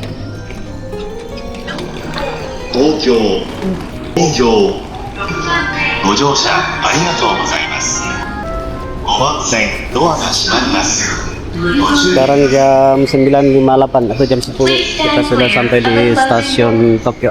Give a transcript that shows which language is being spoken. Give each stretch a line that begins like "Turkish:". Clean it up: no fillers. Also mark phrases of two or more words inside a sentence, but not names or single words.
Japanese: Tokyo. ご乗車ありがとうございます。5番線ドアが閉まります。ご注意
Indonesian: Sekarang jam 9.58 atau jam 10 kita sudah sampai di stasiun Tokyo.